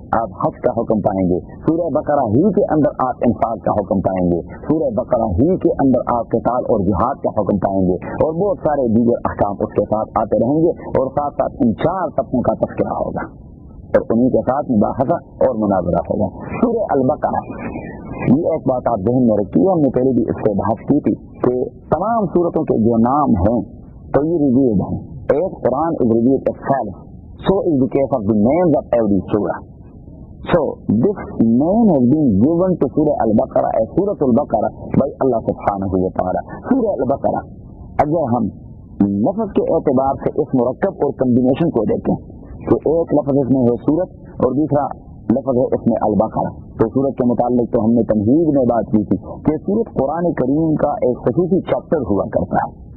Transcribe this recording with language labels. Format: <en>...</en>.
<ur>آپ حج کا حکم پائیں گے، سورہ بقرہ ہی کے اندر آپ انفاق کا حکم پائیں گے، سورہ بقرہ ہی کے اندر آپ قتال اور جہاد کا حکم پائیں گے، اور بہت سارے دیگر احکام اس کے ساتھ آتے رہیں گے، اور ساتھ ساتھ ان 4 طبقوں کا تذکرہ ہوگا اور انہی کے ساتھ مباحثہ اور مناظرہ ہوگا۔ سورہ البقرہ، یہ ایک بات آپ ذہن میں رکھیے، ہم نے پہلے بھی اس سے بحث کی تھی کہ تمام سورتوں کے جو نام ہیں تو یہ ریویلڈ ہیں۔ ایک قرآن</ur> <en>is revealed itself, so is the case of the names of every surah. So this name has been given to Surah Al-Baqarah as Surah Al-Baqarah by Allah subhanahu wa ta'ala.</en> <ur>Surah Al-Baqarah اگر ہم لفظ کے اعتبار سے اس مرکب اور combination کو دیکھیں تو ایک لفظ اس میں ہے سورت اور دوسرا لفظ ہے اس میں البقرہ، تو سورت کے متعلق تو ہم نے تمہید میں بات کی تھی کہ سورت قرآن کریم کا ایک خصوصی چیپٹر ہوا کرتا ہے،</ur>